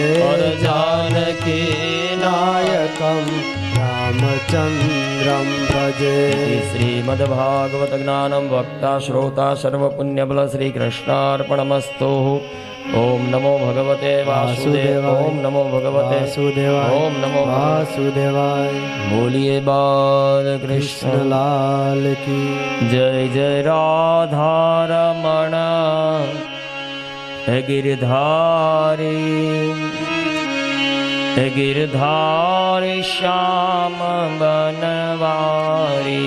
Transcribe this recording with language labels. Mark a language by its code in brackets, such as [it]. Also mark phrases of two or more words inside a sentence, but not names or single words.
[sa] और जानकी नायकं रामचन्द्रं भजे। श्रीमद्भागवत ज्ञानं वक्ता श्रोता सर्वपुण्यबल श्रीकृष्णार्पणमस्तु। ओम नमो भगवते वासुदेव, ओम नमो भगवते वासुदेवाय, ओम नमो वासुदेवाय। [hi] बोलिए बाल कृष्ण लाल की जय। जय राधा रमण गिरधारी, गिरधारी श्याम बनवारी।